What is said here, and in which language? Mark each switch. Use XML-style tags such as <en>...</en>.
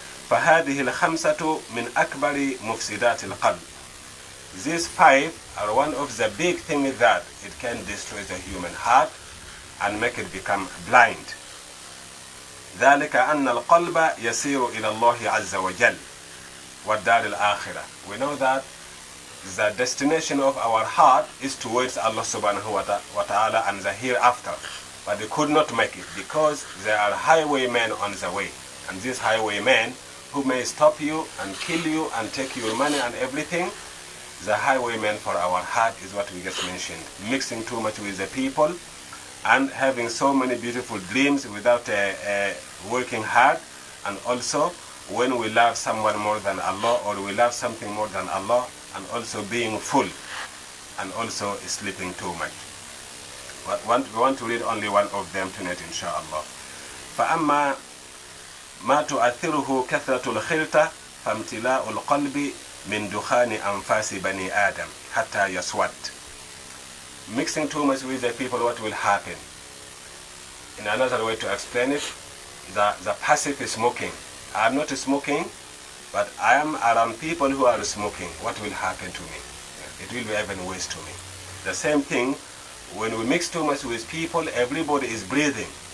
<ar>فهذه الخمسة من أكبر مفسدات القلب.</ar> <en>These five are one of the big things that it can destroy the human heart and make it become blind.</en> <ar>ذلك أن القلب يسير إلى الله عز وجل والدار الآخرة.</ar> <en>We know that the destination of our heart is towards Allah subhanahu wa ta'ala and the hereafter. But they could not make it because there are highwaymen on the way. And these highwaymen who may stop you and kill you and take your money and everything, the highwayman for our heart is what we just mentioned. Mixing too much with the people and having so many beautiful dreams without working hard, and also when we love someone more than Allah, or we love something more than Allah, and also being full, and also sleeping too much. We want to read only one of them tonight, inshallah.</en> <ar>فأما ما تؤثره كثرة الخلطة فامتلاء القلب من دخان أنفاس بني آدم حتى يسود.</ar> <en>Mixing too much with the people, what will happen? In another way to explain it, the passive is smoking. I am not smoking, but I am around people who are smoking. What will happen to me? It will be even worse to me. The same thing, when we mix too much with people, everybody is breathing.</en>